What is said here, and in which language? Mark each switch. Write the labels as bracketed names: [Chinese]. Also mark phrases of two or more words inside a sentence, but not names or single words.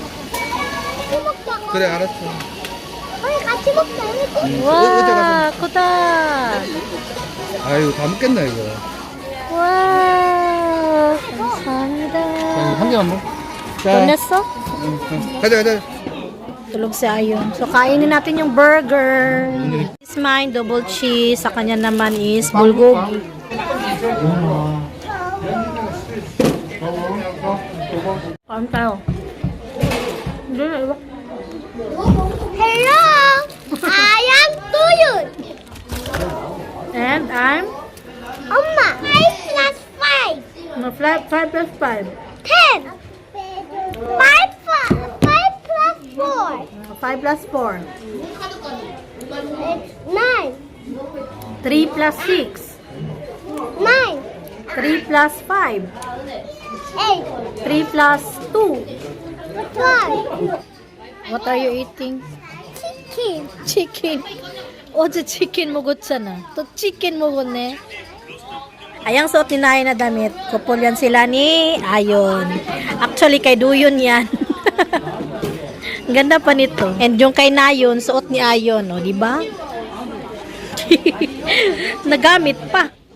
[Korean] 그래 알았어. 우리 같이 먹자. 와, 크다. 아유 다 먹겠나 이거. 와, 감사합니다. 한 개만 먹. Donetso? 가자. [Filipino] Tulog si Ayon. So, kainin natin yung burger. [English] This is mine, double cheese. [Filipino] Sa kanya naman is bulgogi. Kain tayo. [English] Hello, I am Doyon. And I'm 엄마, 5 plus 5. 5 plus 5. 10. 5 plus 4. 5 plus 4. It's 9. 3 plus 6. 9. 3 plus 5. 8. 3 plus 2. 5. What are you eating? [Korean] 치킨. 치킨. 어제 치킨 먹었잖아. 또 치킨 먹었네. [Filipino] Ayang suot ni Nay na damit. Kupol yan sila ni Ayon. Actually, kay Doyon yan. Ang ganda pa nito. And yung kay Nayon, suot ni Ayon. O, diba? Nagamit pa.